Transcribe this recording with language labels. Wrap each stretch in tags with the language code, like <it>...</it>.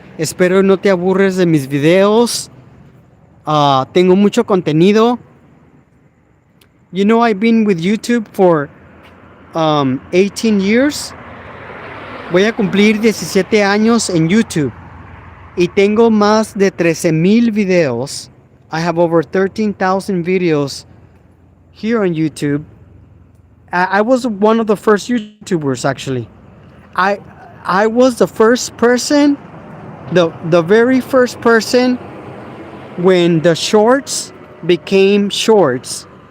<es>Espero no te aburres de mis videos. Tengo mucho contenido.</es> <en>You know, I've been with YouTube for 18 years.</en> <es>Voy a cumplir 17 años en YouTube. Y tengo más de 13,000 videos.</es> <en>I have over 13,000 videos here on YouTube. I was one of the first YouTubers, actually. I was the first person, the very first person when the shorts became shorts.</en>